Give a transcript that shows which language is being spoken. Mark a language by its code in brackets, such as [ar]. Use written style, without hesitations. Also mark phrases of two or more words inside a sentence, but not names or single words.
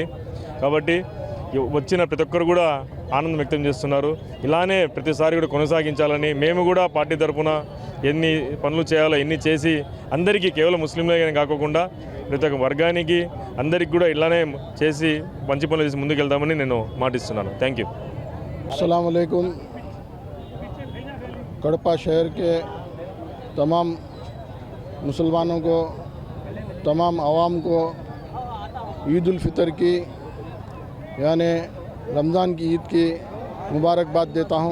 [te] కాబట్టి వచ్చిన ప్రతి ఒక్కరు కూడా ఆనందం వ్యక్తం చేస్తున్నారు. ఇలానే ప్రతిసారి కూడా కొనసాగించాలని మేము కూడా పార్టీ తరఫున ఎన్ని పనులు చేయాలో ఎన్ని చేసి అందరికీ కేవలం ముస్లింలే కాకుండా ప్రతి ఒక్క వర్గానికి అందరికీ కూడా ఇలానే చేసి మంచి పనులు చేసి ముందుకెళ్తామని నేను మాటిస్తున్నాను. [en] thank you. [ur] السلام علیکم. کڑپہ شہر کے تمام مسلمانوں کو، تمام عوام کو عید الفطر کی یعنی رمضان کی عید کی مبارکباد دیتا ہوں.